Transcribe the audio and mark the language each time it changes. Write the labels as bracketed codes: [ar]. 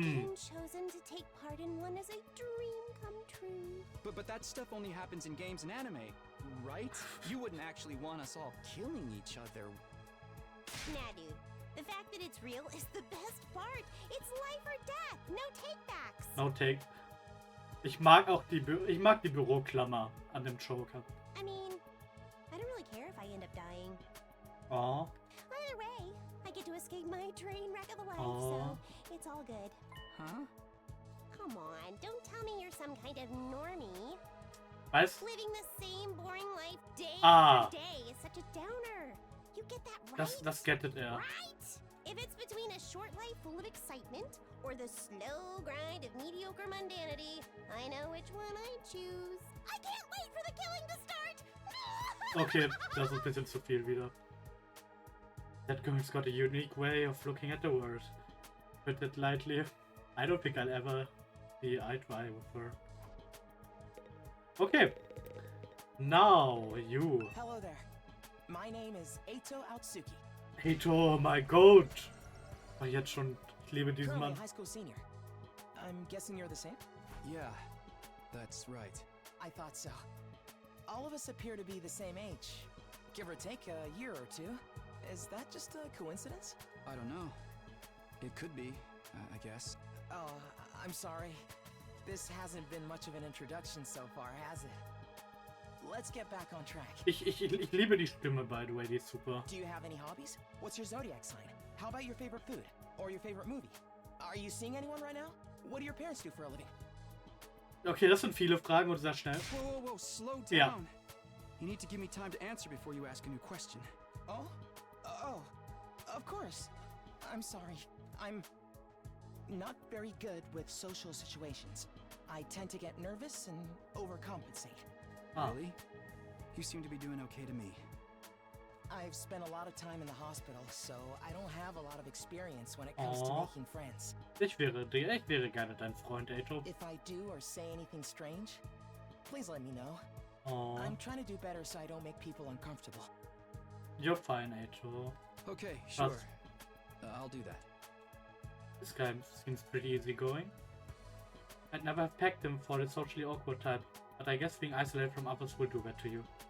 [en] Being chosen to take part in one is a dream come true. But that stuff only happens in games and anime, right? You wouldn't actually want us all killing each other. Nah, dude. The fact that it's real is the best part. It's life or death. No takebacks. No take. [de] Ich mag die Büroklammer an dem Joker. [en] I mean, I don't really care if I end up dying. Oh. Either way, I get to escape my train wreck of a life, Aw. so it's all good. Huh? Come on, don't tell me you're some kind of normie. [de] Was? [en] Living the same boring life day Ah. after day is such a downer. You get that right? [de] Das gettet er. [en] Right? If it's between a short life full of excitement or the slow grind of mediocre mundanity, I know which one I choose. I can't wait for the killing to start! [de] Okay, das ist ein bisschen zu viel wieder. [en] That girl's got a unique way of looking at the world. Put it lightly, I don't think I'll ever be eye to eye with her. Okay. Now, you. Hello there. My name is Eito Outsuki. [de] Eito, [en] my goat. [de] Oh, jetzt schon. Ich liebe diesen [en] Currently [de] Mann. [en] a high school senior. I'm guessing you're the same? Yeah, that's right. I thought so. All of us appear to be the same age. Give or take a year or two. Is that just a coincidence? I don't know. It could be, I guess. Oh, I'm sorry. This hasn't been much of an introduction so far, has it? Let's get back on track. [de] Ich liebe die Stimme, [en] by the way, [de] die ist super. [en] Do you have any hobbies? What's your zodiac sign? How about your favorite food? Or your favorite movie? Are you seeing anyone right now? What do your parents do for a living? [de] Okay, das sind viele Fragen und sehr schnell. [en] Whoa, slow down. Yeah. You need to give me time to answer before you ask a new question. Oh, of course. I'm sorry. I'm not very good with social situations. I tend to get nervous and overcompensate. Ah. Really? You seem to be doing okay to me. I've spent a lot of time in the hospital, so I don't have a lot of experience when it comes to Aw. making friends. [de] Ich wäre gerne dein Freund, Eito. [en] If I do or say anything strange, please let me know. Oh, I'm trying to do better so I don't make people uncomfortable. you're fine, Eito. Okay, sure. [de] Was? [en] I'll do that. This guy seems pretty easygoing. I'd never have pegged him for the socially awkward type, but I guess being isolated from others will do that to you.